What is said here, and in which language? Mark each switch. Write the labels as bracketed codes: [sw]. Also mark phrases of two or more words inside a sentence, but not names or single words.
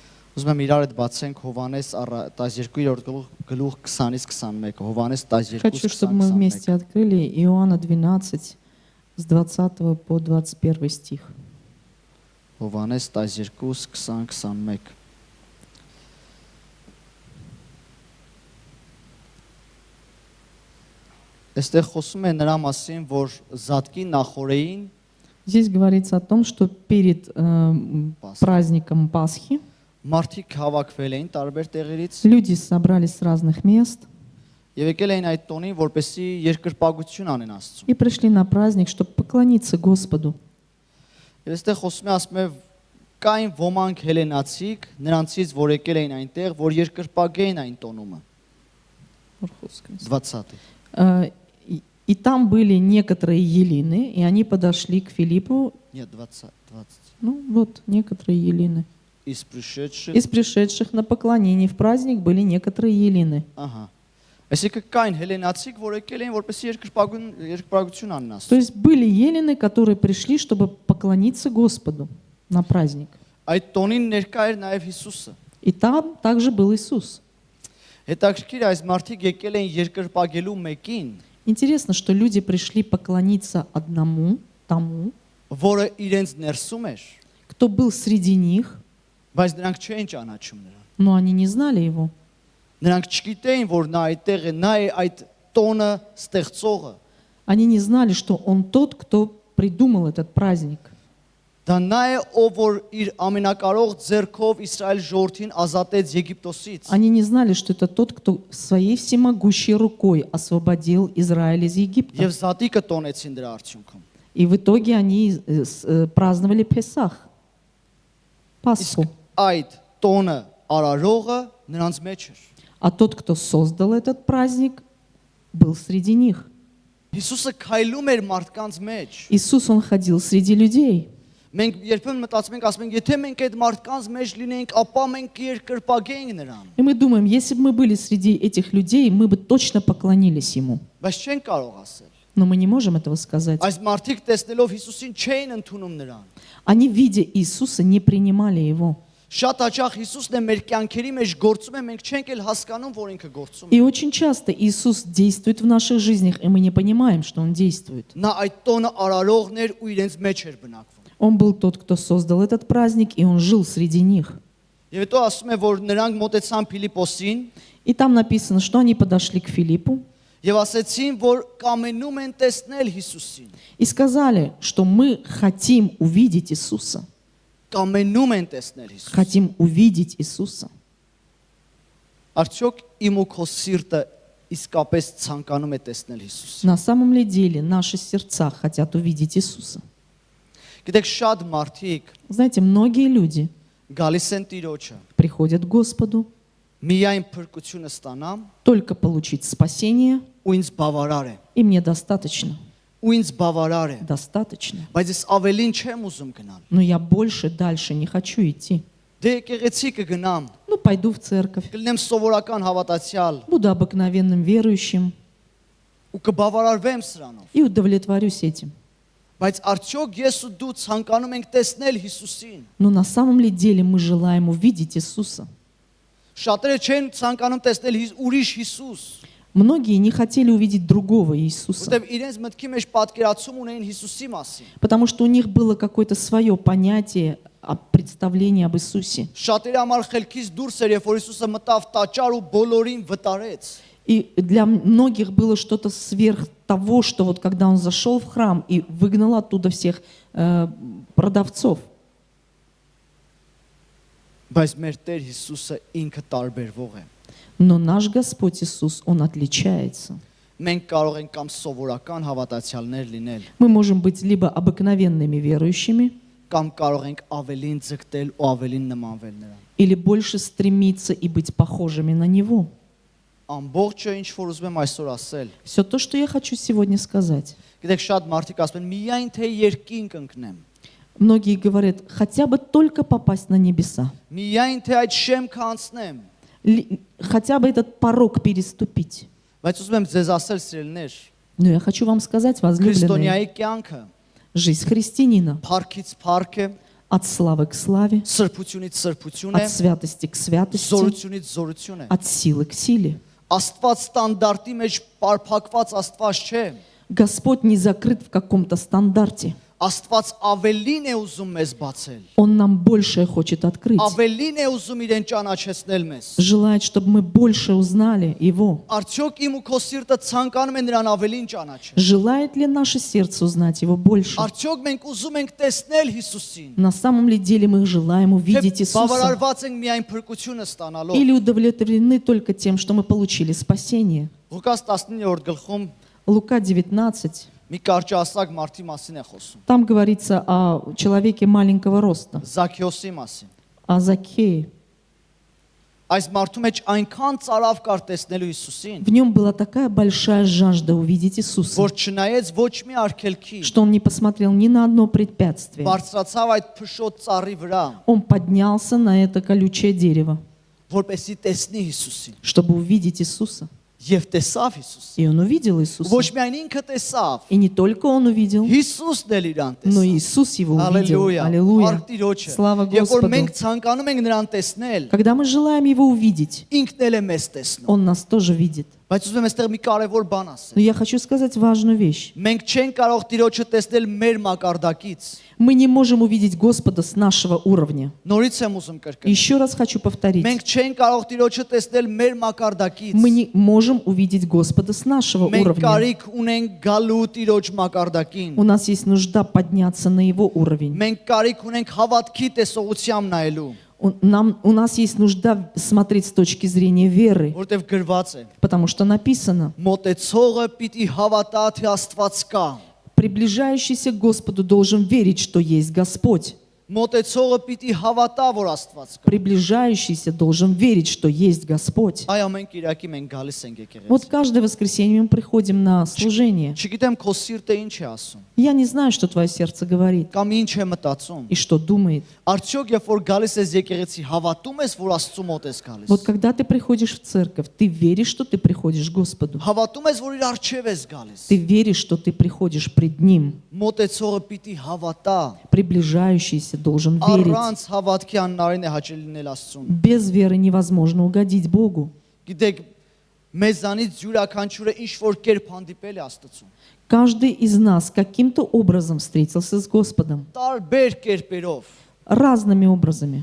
[hy] Ուզում եմ իրար հետ բացենք Հովհաննես 12-րդ գլուխ 20-ից 21, Հովհաննես 12-ից [ru] Хочу, чтобы мы 21. вместе открыли Иоанна 12, с 20 по 21 стих. [hy] Հովհաննես 12, 20, 21. Այստեղ խոսում է նրա մասին, որ Զատկի նախորեին [ru] Здесь говорится о том, что перед праздником Пасхи [hy] մարդիկ հավաքվել էին տարբեր տեղերից [ru] люди собрались с разных мест [hy] եւ եկել էին այդ տոնին, որպեսզի երկրպագություն անեն Աստծուն։ [ru] и пришли на праздник, чтобы поклониться Господу. [hy] Եվ այստեղ խոսում է, ասում է, կային ոմանք հելենացիք, նրանցից որ եկել էին այնտեղ, որ երկրպագեին այն տոնումը։ 20. [ru] И там были некоторые елины, и они подошли к Филиппу. Нет, 20. Ну вот, некоторые елины. Из Из пришедших на поклонение в праздник были некоторые елины. [hy] Ահա։ Այսինքն կային հելենացիք, որ եկել էին, որպեսզի երկրպագություն անեն Աստծուն։ [ru] То есть были елины, которые пришли, чтобы поклониться Господу на праздник. [hy] Այդ տոնին ներկա էր նաև Հիսուսը։ [ru] И там также был Иисус. [hy] Հետաքրքիր այս մարդիկ եկել էին երկրպագելու մեկին, [ru] Интересно, что люди пришли поклониться одному, тому, [hy] որը իրենց ներսում էր, [ru] кто был среди них, [hy] բայց նրանք չէին ճանաչում նրան։ [ru] но они не знали его. [hy] Նրանք չգիտեին, որ նա այդտեղ է, նա է այդ տոնը ստեղծողը։ [ru] Они не знали, что он тот, кто придумал этот праздник. [hy] Դա նա է, ով որ իր ամենակարող ձեռքով Իսրայել ժողովրդին ազատեց Եգիպտոսից։ [ru] Они не знали, что это тот, кто своей всемогущей рукой освободил Израиль из Египта. [hy] Եվ Զատիկը տոնեցին դրա արդյունքում։ [ru] И в итоге они праздновали Песах, Пасху. [hy] Այդ տոնը արարողը նրանց մեջ էր։ [ru] А тот, кто создал этот праздник, был среди них. [hy] Հիսուսը քայլում էր մարդկանց մեջ։ [ru] Иисус, Он ходил среди людей. [hy] Մենք երբեմն մտածում ենք, ասում ենք, եթե մենք այդ մարդկանց մեջ լինեինք, ապա մենք երկրպագեինք նրան։ [ru] И мы думаем, если бы мы были среди этих людей, мы бы точно поклонились Ему. [hy] Բայց չեն կարող ասել։ [ru] Но мы не можем этого сказать. [hy] Այս մարդիկ տեսնելով Հիսուսին չէին ընդունում նրան։ [ru] Они, видя Иисуса, не принимали Его. [hy] Շատ հաճախ Հիսուսն է մեր կյանքերի մեջ գործում է, մենք չենք էլ հասկանում, որ ինքը գործում է։ [ru] И очень часто Иисус действует в наших жизнях, и мы не понимаем, что Он действует. [hy] Նա այդ տոնը արարողն էր ու իրենց մեջ էր բնակվում։ [ru] Он был тот, кто создал этот праздник, и Он жил среди них. [hy] Եվ հետո ասում է, որ նրանք մոտեցան Փիլիպոսին [ru] И там написано, что они подошли к Филиппу [hy] եւ ասեցին, որ կամենում են տեսնել Հիսուսին։ [ru] и сказали, что мы хотим увидеть Иисуса. [hy] Կամենում են տեսնել Հիսուսին։ [ru] Хотим увидеть Иисуса. [hy] Արդյոք իմ ու քո սիրտը իսկապես ցանկանում է տեսնել Հիսուսին։ [ru] На самом ли деле наши сердца хотят увидеть Иисуса? [hy] Գիտեք, շատ մարդիկ [ru] Знаете, многие люди [hy] գալիս են Տիրոջը, [ru] приходят к Господу [hy] միայն փրկությունը ստանամ [ru] только получить спасение, [hy] ու ինձ բավարար է։ [ru] и мне достаточно. [hy] Ու ինձ բավարար է։ [ru] Достаточно. [hy] Բայց ես ավելին չեմ уզում գնալ։ [ru] Но я больше, дальше не хочу идти. [hy] Դե եկեղեցի կգնամ, [ru] Ну, пойду в церковь, [hy] կլինեմ սովորական հավատացյալ [ru] буду обыкновенным верующим [hy] ու կբավարարվեմ սրանով։ [ru] и удовлетворюсь этим. [hy] Բայց արդյոք ես ու դու ցանկանում ենք տեսնել Հիսուսին։ [ru] Но на самом ли деле мы желаем увидеть Иисуса? [hy] Շատերը չեն ցանկանում տեսնել ուրիշ Հիսուս, [ru] Многие не хотели увидеть другого Иисуса, [hy] որտեղ իրենց մտքի մեջ պատկերացում ունեին Հիսուսի մասին։ [ru] потому что у них было какое-то свое понятие, представление об Иисусе. [hy] Շատերի համար խելքից դուրս էր, երբ որ Հիսուսը мտավ տաճար ու բոլորին վտարեց։ [ru] И для многих было что-то сверх того, что вот когда он зашел в храм и выгнал оттуда всех продавцов. [hy] Բայց մեր Տեր Հիսուսը ինքը տարբերվող է։ [ru] Но наш Господь Иисус, Он отличается. [hy] Մենք կարող ենք կամ սովորական հավատացյալներ լինել, [ru] Мы можем быть либо обыкновенными верующими, [hy] կամ կարող ենք ավելին ձգտել ու ավելին նմանվել նրան։ [ru] или больше стремиться и быть похожими на Него. [hy] Ամբողջը ինչ որ ուզում եմ այսօր ասել։ [ru] Все то, что я хочу сегодня сказать. [hy] Գիտեք, շատ մարդիկ ասում են, միայն թե երկինք ընկնեմ։ [ru] Многие говорят, хотя бы только попасть на небеса. [hy] Միայն թե այդ շեմքը անցնեմ։ [ru] Хотя бы этот порог переступить. [hy] Բայց ուզում եմ ձեզ ասել, սիրելիներ, [ru] Но я хочу вам сказать, возлюбленные, [hy] քրիստոնյայի կյանքը [ru] жизнь христианина, [hy] փառքից փառք է, [ru] От славы к славе, [hy] սրբությունից սրբություն է, [ru] от святости к святости, [hy] զորությունից զորություն է։ [ru] от силы к силе. [hy] Աստված ստանդարտի մեջ պարփակված Աստված չէ։ [ru] Господь не закрыт в каком-то стандарте. [hy] Աստված ավելին է ուզում մեզ բացել։ [ru] Он нам большее хочет открыть. [hy] Ավելին է ուզում իրեն ճանաչեցնել մեզ։ [ru] Желает, чтобы мы больше узнали Его. [hy] Արդյոք իմ ու քո սիրտը ցանկանում է նրան ավելին ճանաչել։ [ru] Желает ли наше сердце узнать Его больше? [hy] Արդյոք մենք ուզում ենք տեսնել Հիսուսին։ [ru] На самом ли деле мы желаем увидеть [hy] Թե [ru] Иисуса? [hy] բավարարված ենք միայն փրկությունը ստանալով։ [ru] Или удовлетворены только тем, что мы получили спасение? [hy] Ղուկաս 19-րդ գլխում [ru] Лука 19. [hy] մի կարճասակ մարդի մասին է խոսում։ [ru] Там говорится о человеке маленького роста, [hy] Զաքեոսի մասին։ [ru] о Закхее. [hy] Այս մարդու մեջ այնքան ծարավ կար տեսնելու Հիսուսին, [ru] В нем была такая большая жажда увидеть Иисуса, [hy] որ չնայեց ոչ մի արգելքի, [ru] что он не посмотрел ни на одно препятствие. [hy] բարձրացավ այդ փշոտ ծառի վրա, [ru] Он поднялся на это колючее дерево, [hy] որպեսզի տեսնի Հիսուսին։ [ru] чтобы увидеть Иисуса. [hy] Եվ տեսավ Հիսուսին։ [ru] И он увидел [hy] Ոչ [ru] Иисуса. [hy] միայն ինքը տեսավ, [ru] И не только он увидел, [hy] Հիսուսն էլ իրան [ru] но [hy] տեսավ։ [ru] и Иисус его увидел. [hy] Հալելույա։ [ru] Аллилуйя. [hy] Արք Տիրոջը։ [ru] Слава [hy] Երբ որ [ru] Господу. [hy] մենք ցանկանում ենք նրան տեսնել, [ru] Когда мы желаем его увидеть, [hy] ինքն էլ է մեզ տեսնում։ [ru] он нас тоже видит. [hy] Բայց ուզում եմ այստեղ մի կարևոր բան ասել։ [ru] Но я хочу сказать важную вещь. [hy] Մենք չենք կարող Տիրոջը տեսնել մեր մակարդակից։ [ru] Мы не можем увидеть Господа с нашего уровня. [hy] Նորից եմ ուզում կրկնել։ [ru] Еще раз хочу повторить. [hy] Մենք չենք կարող Տիրոջը տեսնել մեր մակարդակից։ [ru] Мы не можем увидеть Господа с нашего [hy] Մենք [ru] уровня. [hy] կարիք ունենք գալու Տիրոջ մակարդակին։ [ru] У нас есть нужда подняться на Его уровень. [hy] Մենք կարիք ունենք հավատքի տեսողությամբ նայելու, [ru] У нас есть нужда смотреть с точки зрения веры, [hy] որտեղ գրված է. [ru] потому что написано, [hy] Մոտեցողը պիտի հավատա, թե Աստված կա։ [ru] приближающийся к Господу должен верить, что есть Господь. [hy] Մոտեցողը պիտի հավատա, որ Աստված կա։ [ru] Приближающийся должен верить, что есть Господь. [hy] Այ ամեն Կիրակի մենք գալիս ենք եկեղեցի։ [ru] Вот каждое воскресенье мы приходим на служение. [hy] Չգիտեմ քո սիրտը ինչ է ասում, [ru] Я не знаю, что твое сердце говорит [hy] կամ ինչ է մտածում։ [ru] и что думает. [hy] Արդյոք երբ որ գալիս ես եկեղեցի, հավատում ես, որ Աստծո մոտ ես գալիս։ [ru] Вот когда ты приходишь в церковь, ты веришь, что ты приходишь к Господу. [hy] Հավատում ես, որ իր առջև ես գալիս։ [ru] Ты веришь, что ты приходишь пред Ним. [hy] Մոտեցողը պիտի հավատա։ [ru] Приближающийся должен верить. [hy] Առանց հավատքի աննարին է հաճելի լինել Աստծուն։ [ru] Без веры невозможно угодить Богу. [hy] Գիտեք, մեզանից յուրաքանչյուրը ինչ որ կերպ հանդիպել է Աստծուն։ [ru] Каждый из нас каким-то образом встретился с Господом. [hy] Տարբեր կերպերով։ [ru] Разными образами.